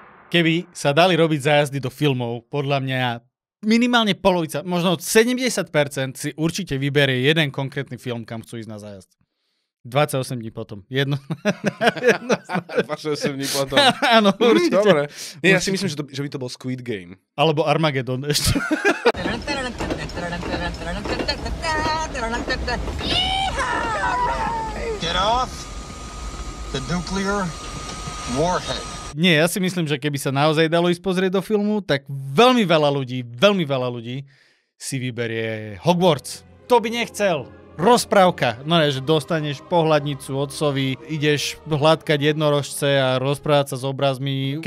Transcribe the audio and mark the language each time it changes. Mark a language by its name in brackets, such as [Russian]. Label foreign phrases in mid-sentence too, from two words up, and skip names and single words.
[Slovak] Keby sa dali robiť zájazdy do filmov, podľa mňa minimálne polovica, možno 70% si určite vyberie jeden konkrétny film, kam chcú ísť na zájazd. 28 dní potom. 28 dní potom. Áno, určite. Dobre. Nie, ja si myslím, že by to bol Squid Game. Alebo Armageddon ešte. [English] Get off the nuclear warhead. [Slovak] Nie, ja si myslím, že keby sa naozaj dalo ísť pozrieť do filmu, tak veľmi veľa ľudí si vyberie Hogwarts. To by nechcel. Rozprávka. No ne, že dostaneš pohľadnicu otcovi, ideš hladkať jednorožce a rozprávať sa s obrazmi.